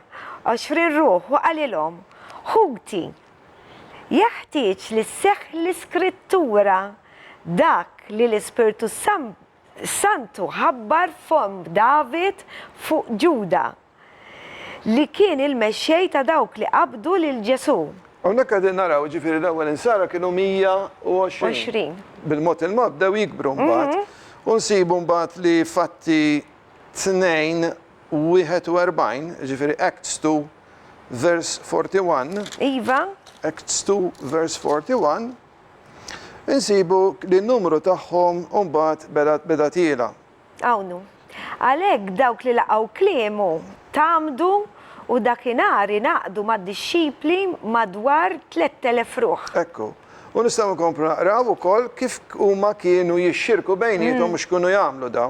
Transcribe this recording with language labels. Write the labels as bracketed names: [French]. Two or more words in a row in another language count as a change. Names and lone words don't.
[Maltese] 20 ruħ u għalilhom, ħugti, jaħtieġ li seħħ l-iskrittura dak li l-Ispirtu Santu ħabbar fom David fuq Ġuda li kien il-mexxej ta' dawk li qabdu lil Ġesu. Hawnhekk qegħdin naraw ġifieri l-ewwel insara kienu 120. Bil-mod il-mod bdew jikbru mbagħad. U nsibu mbagħad li fatti 2:41, ġifieri [English] Acts 2 verse 41. [Maltese] Iva. [English] Acts 2 verse 41. [Maltese] Insibu li n-numru tagħhom mbagħad beda tiela. Awnu. Għalhekk dawk li laqgħu kliemu tamdu u dakinhar naqdu mad-dixxipli madwar 3000 ruħ. Ekku. U nistgħu nkomplu naqraw ukoll kif huma kienu jixxirku bejniethom mhux kienu jagħmlu dawn.